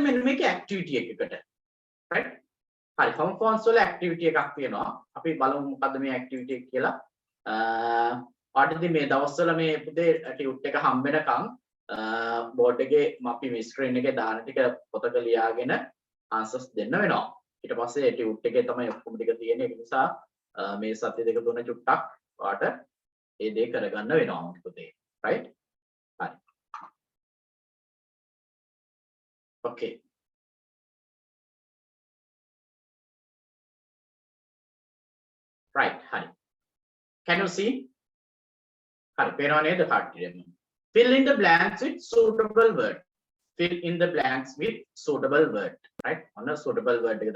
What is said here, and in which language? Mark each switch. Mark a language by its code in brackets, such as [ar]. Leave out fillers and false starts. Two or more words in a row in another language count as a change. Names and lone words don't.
[si] මෙන්න මේකේ activity එකකට right හරි homophones වල activity එකක් තියෙනවා අපි බලමු මොකද්ද මේ activity එක කියලා ආඩිදී මේ දවස්වල මේ පුතේ ටියුට් එක හම්බ වෙනකන් බෝඩ් එකේ අපි මේ ස්ක්‍රීන් එකේ දාන ටික පොතක ලියාගෙන answers දෙන්න වෙනවා ඊට පස්සේ ටියුට් එකේ තමයි ඔක්කොම ටික තියෙන්නේ ඒක නිසා මේ සති දෙක තුන චුට්ටක් ඔයාලට ඒ දේ කරගන්න වෙනවා පුතේ right හරි [en] okay right හරි can you see [si] හරි පේනව නේද කට්ටියම [en] fill in the blanks with suitable word fill in the blanks with suitable word right ඔන්න suitable word එක